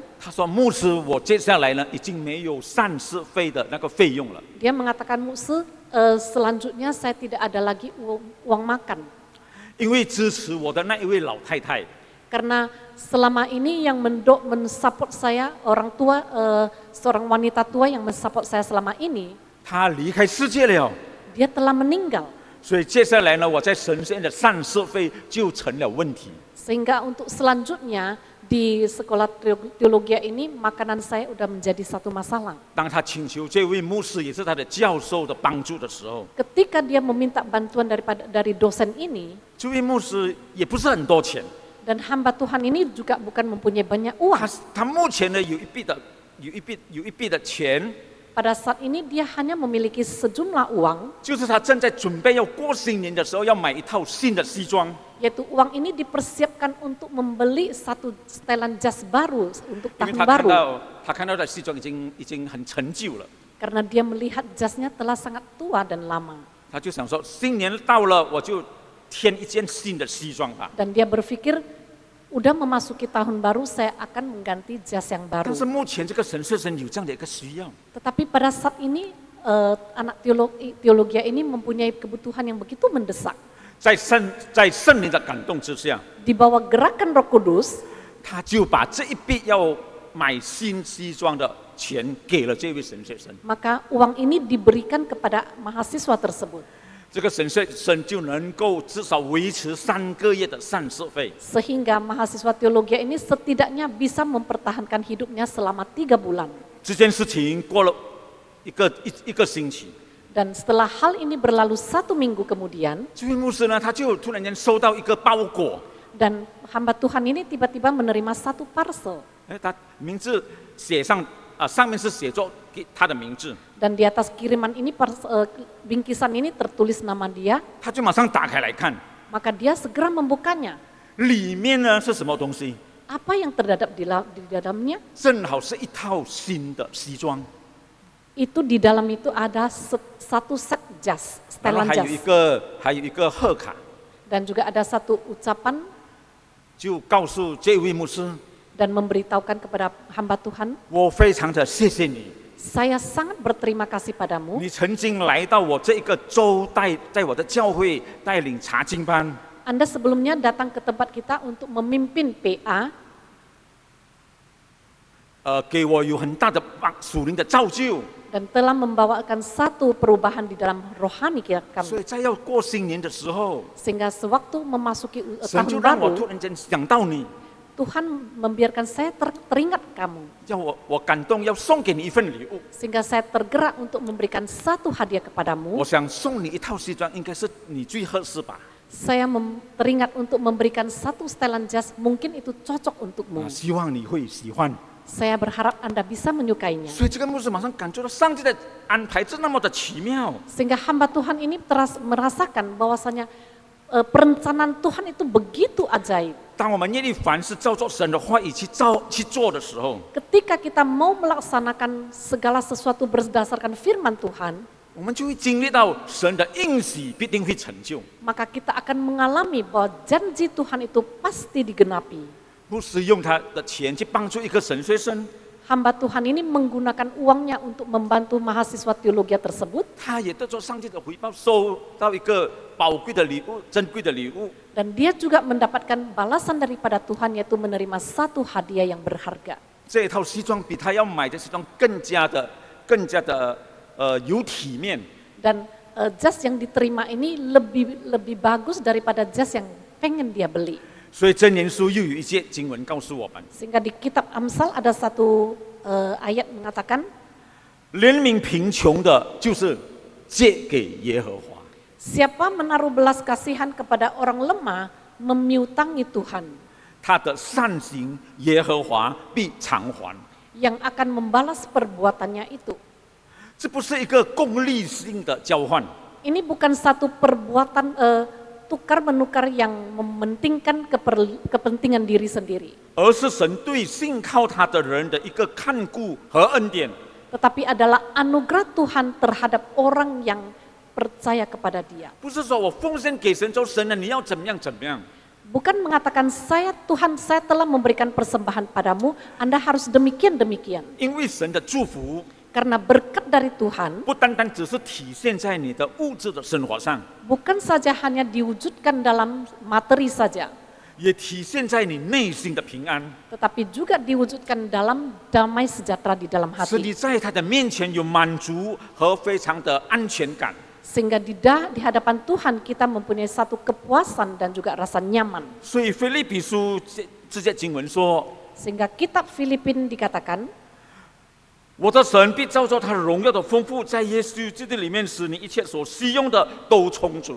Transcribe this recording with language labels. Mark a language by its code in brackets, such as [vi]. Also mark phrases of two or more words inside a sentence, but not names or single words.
[zh] 他说：“牧师，我接下来呢已经没有膳食费的那个费用了， [id] Dia mengatakan, Muse, selanjutnya saya tidak ada lagi uang makan. [zh] 因为支持我的那一位老太太， [id] Karena selama ini yang mensupport saya, orang tua, seorang wanita tua yang mensupport saya selama ini, [zh] 她离开世界了。 [id] dia telah meninggal. [zh] 所以接下来呢，我在神学院的膳食费就成了问题。 [id] Sehingga untuk selanjutnya di sekolah teologi ini makanan saya udah menjadi satu masalah. [zh] 当他请求这位牧师也是他的教授的帮助的时候， [id] Ketika dia meminta bantuan dari dosen ini, [zh] 这位牧师也不是很多钱， [id] dan hamba Tuhan ini juga bukan mempunyai banyak uang. [zh] 他目前呢有一笔的钱， [id] Pada saat ini dia hanya memiliki sejumlah uang, [zh] 就是他正在准备要过新年的时候要买一套新的西装。 [id] yaitu uang ini dipersiapkan untuk membeli satu setelan jas baru untuk [zh] 因为 [id] tahun baru. [zh] 他看到的西装已经很陈旧了， [id] Karena dia melihat jasnya telah sangat tua dan lama. [zh] 他就想说新年到了我就添一件新的西装吧。 [id] Dan dia berpikir, udah memasuki tahun baru saya akan mengganti jas yang baru. [zh] 但是目前这个神学生有这样的一个需要， [id] Tetapi pada saat ini anak teologi ini mempunyai kebutuhan yang begitu mendesak. [zh] 在圣灵的感动之下， [id] Di bawah gerakan Roh Kudus, [zh] 他就把这一笔要买新西装的钱给了这位神学生。 [id] maka uang ini diberikan kepada mahasiswa tersebut. [zh] 这个神学生就能够至少维持3个月的膳食费。 [id] Sehingga mahasiswa teologi ini setidaknya bisa mempertahankan hidupnya selama 3 bulan. [zh] 这件事情过了一个星期， [id] Dan setelah hal ini berlalu 1 minggu kemudian, [zh] 这位牧师呢，他就突然间收到一个包裹， [id] dan hamba Tuhan ini tiba-tiba menerima satu parcel. [zh] 他名字写上上面是写作他的名字， [id] Dan di atas kiriman ini, bingkisan ini tertulis nama dia, [zh] 他就马上打开来看， [id] maka dia segera membukanya. [zh] 里面呢是什么东西？ [id] Apa yang terdapat di dalamnya? [zh] 正好是一套新的西装， [id] Itu di dalam itu ada satu set jas, [zh] 然后 [id] setelan [zh] 还有一 [id] jas. [zh] 个贺卡， [id] Dan juga ada satu ucapan [zh] 就告诉这位牧师， [id] dan memberitahukan kepada hamba Tuhan, [zh] 我非常的谢谢你， [id] saya sangat berterima kasih padamu. [zh] 你曾经来到我这一个州在我的教会带领查经班， [id] Anda sebelumnya datang ke tempat kita untuk memimpin PA, [zh] 给我有很大的属灵的造就， [id] dan telah membawakan satu perubahan di dalam rohani [zh] 所 [id] kami. [zh] 以在要过新年的时候， [id] Sehingga sewaktu memasuki [zh] 神就 [id] tahun [zh] 让我突 [id] baru, [zh] 然间想到你， [id] Tuhan membiarkan saya teringat kamu. [zh] 叫我感动要送给你一份礼物， [id] Sehingga saya tergerak untuk memberikan satu hadiah [zh] 我 [id] kepadamu. [zh] 想送你一套西装，应该是你最合适吧？ [id] Saya teringat untuk memberikan satu setelan jas, mungkin itu cocok untukmu. [zh] 希望你会喜欢。 [id] Saya berharap Anda bisa menyukainya. [zh] 所以这个牧师马上感觉到上帝的安排是那么的奇妙， [id] Sehingga hamba Tuhan ini merasakan bahwasanya perencanaan Tuhan itu begitu ajaib. [zh] 当我们愿意凡事照着神的话语去做的时候， [id] Ketika kita mau melaksanakan segala sesuatu berdasarkan firman Tuhan, [zh] 我们就会经历到神的应许必定会成就。 [id] maka kita akan mengalami bahwa janji Tuhan itu pasti digenapi. [zh] 牧师用他的钱去帮助一个神学生， [id] hamba Tuhan ini menggunakan uangnya untuk membantu mahasiswa teologi tersebut. [zh] 他也得着上帝的回报，收到一个宝贵的礼物、珍贵的礼物。 [id] Dan dia juga mendapatkan balasan daripada Tuhan, yaitu menerima satu hadiah yang berharga. [zh] 这一套西装比他要买的西装更加的有体面。 [id] Dan jas yang diterima ini lebih bagus daripada jas yang pengen dia beli. [zh] 所以箴言书又有一些经文告诉我们， [id] Sehingga di kitab Amsal ada satu ayat mengatakan, [zh] 怜悯贫穷的，就是借给耶和华。 [id] siapa menaruh belas kasihan kepada orang lemah, memiutangi Tuhan, [zh] 他的善行，耶和华必偿还。 [id] yang akan membalas perbuatannya itu. [zh] 这不是一个功利性的交换， [id] Ini bukan satu perbuatan tukar menukar yang mementingkan kepentingan diri sendiri, [zh] 而是神对信靠他的人的一个看顾和恩典。 [id] tetapi adalah anugerah Tuhan terhadap orang yang percaya kepada Dia. [zh] 不是说我奉献给神，说神啊，你要怎么样怎么样。 [id] Bukan mengatakan Tuhan saya telah memberikan persembahan padamu, Anda harus demikian-demikian. [zh] 因为神的祝福 [id] Karena berkat dari Tuhan [zh] 不单单只是体现在你的物质的生活上， [id] bukan saja hanya diwujudkan dalam materi saja, [zh] 也体现在你内心的平安， [id] tetapi juga diwujudkan dalam damai sejahtera di dalam [zh] 使 [id] hati. [zh] 你在他的面前有满足和非常的安全感。 [id] Sehingga di hadapan Tuhan kita mempunyai satu kepuasan dan juga rasa nyaman. [zh] 所以腓立比书这些经文说， [id] Sehingga kitab Filipin dikatakan, [zh] 我的神必照着他荣耀的丰富，在耶稣基督里面，使你一切所需用的都充足。